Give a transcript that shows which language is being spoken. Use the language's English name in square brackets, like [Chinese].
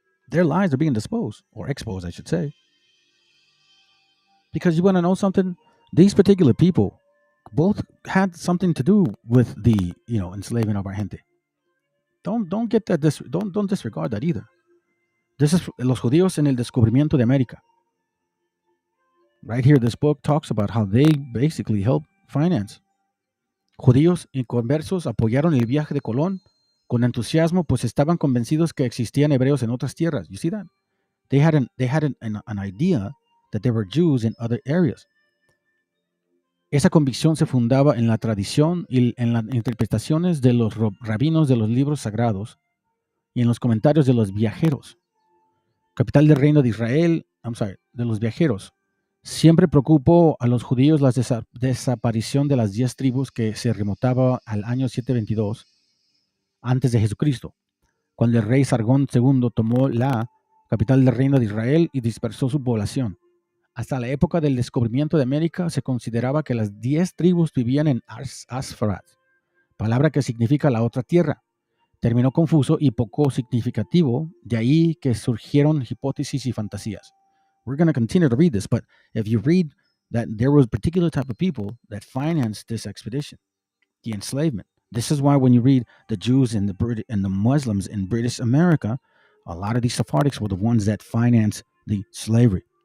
[English] Their lies are being disposed, or exposed, I should say. Because you want to know something? These particular people both had something to do with the, enslaving of our gente. Don't get that. Don't disregard that either. This is los judíos en el descubrimiento de América. Right here, this book talks about how they basically help finance. [Spanish] Judíos y conversos apoyaron el viaje de Colón con entusiasmo, pues estaban convencidos que existían hebreos en otras tierras. [English] You see that? They had an idea that there were Jews in other areas. [Spanish] Esa convicción se fundaba en la tradición y en las interpretaciones de los rabinos de los libros sagrados y en los comentarios de los viajeros. Capital del reino de Israel, de los viajeros. Siempre preocupó a los judíos la desaparición de las 10 tribus que se remontaba al año 722 antes de Jesucristo, cuando el rey Sargón II tomó la capital del reino de Israel y dispersó su población. Hasta la época del descubrimiento de América se consideraba que las 10 tribus vivían en Asfarat, palabra que significa la otra tierra. Término confuso y poco significativo, de ahí que surgieron hipótesis y fantasías. [English] We're going to continue to read this, but if you read that there was a particular type of people that financed this expedition, the enslavement. This is why when you read the Jews and the Muslims in British America, a lot of these Sephardics were the ones that financed the slavery.